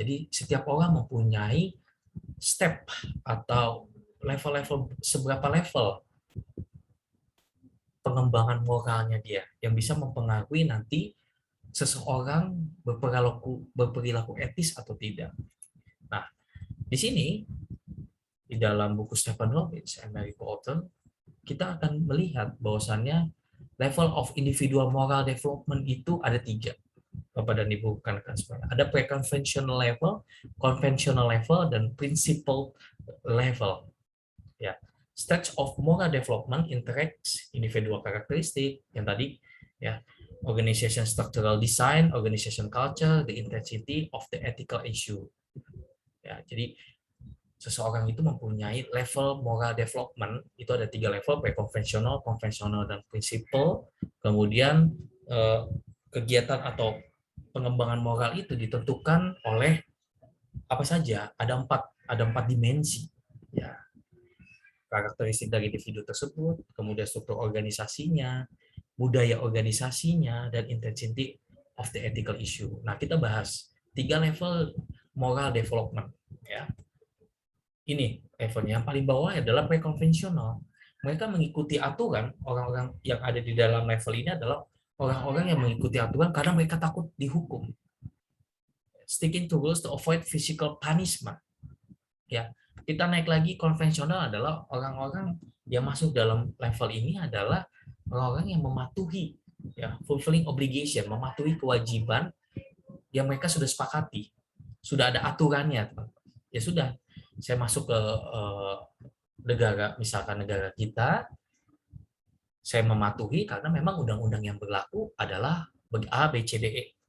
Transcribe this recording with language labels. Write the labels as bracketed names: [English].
[Indonesian] Jadi setiap orang mempunyai step atau level-level, seberapa level pengembangan moralnya dia yang bisa mempengaruhi nanti seseorang berperilaku etis atau tidak. Nah, di sini di dalam buku Stephen Robbins, American Author, kita akan melihat bahwasannya [English] level of individual moral development [Indonesian] itu ada 3. Bapak dan Ibu rekan-rekan semuanya. Ada pre-conventional level, conventional level, dan principle level. [English] Ya, stage of moral development interacts individual [Indonesian] karakteristik yang tadi ya, [English] organization structural design, organization culture, the intensity of the ethical issue. [Indonesian] Ya, jadi seseorang itu mempunyai level moral development itu ada 3 level, pre-konvensional, konvensional, dan principle. Kemudian kegiatan atau pengembangan moral itu ditentukan oleh apa saja? Ada 4 dimensi. Ya, karakteristik dari individu tersebut, kemudian struktur organisasinya, budaya organisasinya, dan [English] intensity of the ethical issue. [Indonesian] Nah, kita bahas 3 level moral development. Ya. Ini levelnya. Yang paling bawah adalah pre-konvensional. Mereka mengikuti aturan, orang-orang yang ada di dalam level ini adalah orang-orang yang mengikuti aturan karena mereka takut dihukum. [English] Sticking to rules to avoid physical punishment. [Indonesian] Ya, kita naik lagi konvensional adalah orang-orang yang masuk dalam level ini adalah orang-orang yang mematuhi ya, [English] fulfilling obligation, [Indonesian] mematuhi kewajiban yang mereka sudah sepakati. Sudah ada aturannya. Ya sudah, saya masuk ke negara, misalkan negara kita, saya mematuhi karena memang undang-undang yang berlaku adalah A, B, C, D, E.